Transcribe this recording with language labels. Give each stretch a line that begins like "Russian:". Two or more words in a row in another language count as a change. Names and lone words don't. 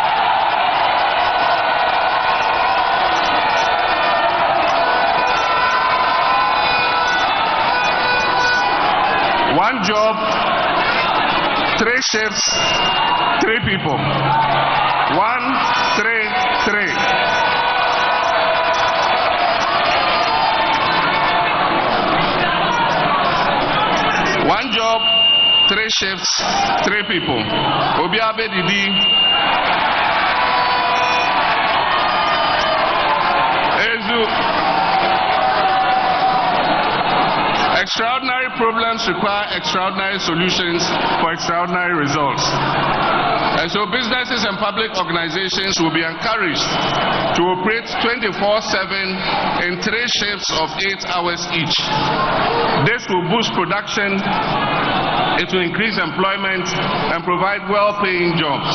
English: One job, 3 shifts, 3 people. 1, 3, 3. One job, 3 shifts, 3 people. Obiabe Didi. Ezu. Extraordinary problems require extraordinary solutions for extraordinary results. And so businesses and public organizations will be encouraged to operate 24/7 in 3 shifts of 8 hours each. This will boost production, it will increase employment and provide well-paying jobs.